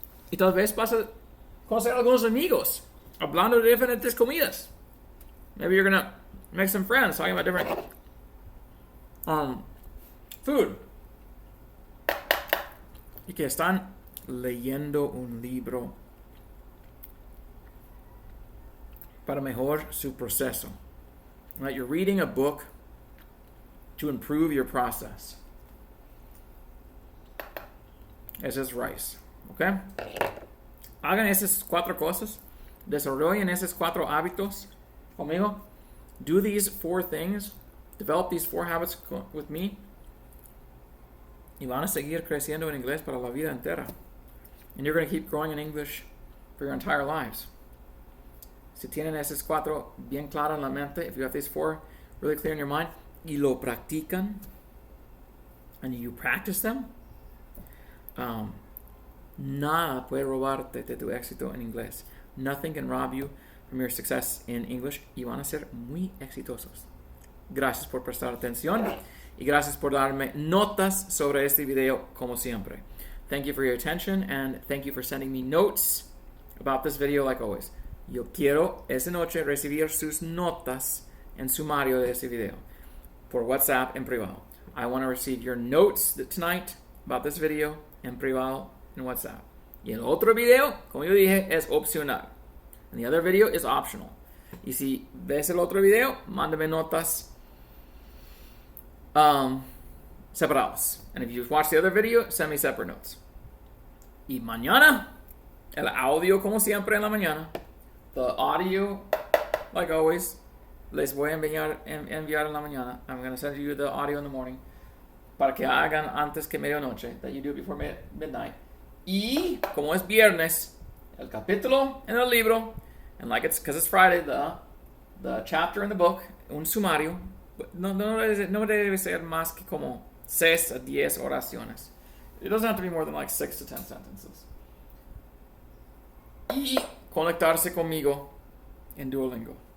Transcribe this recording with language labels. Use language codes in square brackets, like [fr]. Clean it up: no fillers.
[es] Y tal vez vas a conocer a algunos amigos hablando de diferentes comidas. [en] Maybe you're gonna make some friends talking about different food. [es] Y que están leyendo un libro para mejorar su proceso. [en] Right? You're reading a book to improve your process. [es] Ese es rice. ¿Ok? Hagan esas 4 cosas. Desarrollen esos 4 hábitos conmigo. [en] Do these 4 things. Develop these 4 habits with me. [es] Y van a seguir creciendo en inglés para la vida entera. [en] And you're going to keep growing in English for your entire lives. [es] Si tienen esas 4 bien claras en la mente, [en] if you have these 4 really clear in your mind, [es] y lo practican, [en] and you practice them, [es] nada puede robarte de tu éxito en inglés. [en] Nothing can rob you from your success in English, [es] y van a ser muy exitosos. Gracias por prestar atención, y gracias por darme notas sobre este video, como siempre. [en] Thank you for your attention, and thank you for sending me notes about this video like always. [es] Yo quiero esa noche recibir sus notas en sumario de este video por WhatsApp en privado. [en] I want to receive your notes tonight about this video [es] en privado en WhatsApp. Y el otro video, como yo dije, es opcional. [en] And the other video is optional. [es] Y si ves el otro video, mándame notas separados. [en] And if you watch the other video, send me separate notes. [es] Y mañana, el audio como siempre en la mañana. [en] The audio, like always, [es] les voy a enviar en la mañana. [en] I'm going to send you the audio in the morning. [es] Para que hagan antes que medianoche. [en] That you do it before midnight. [es] Y, como es viernes, el capítulo en el libro, [en] and like it's, because it's Friday, the chapter in the book, [es] un sumario, no debe ser más que como 6 a 10 oraciones. [en] It doesn't have to be more than like 6 to 10 sentences. [es] Y conectarse conmigo en Duolingo.